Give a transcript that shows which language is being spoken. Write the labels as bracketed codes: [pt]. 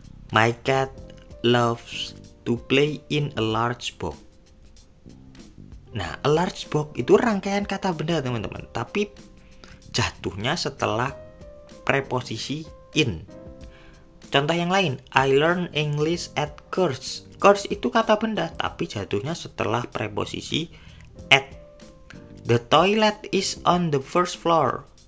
[en] My cat loves to play in a large box. [id] Nah, [en] a large box [id] itu rangkaian kata benda, teman-teman. Tapi jatuhnya setelah preposisi in. Contoh yang lain, [en] I learn English at course. [id] Course itu kata benda, tapi jatuhnya setelah preposisi at. [en] The toilet is on the first floor.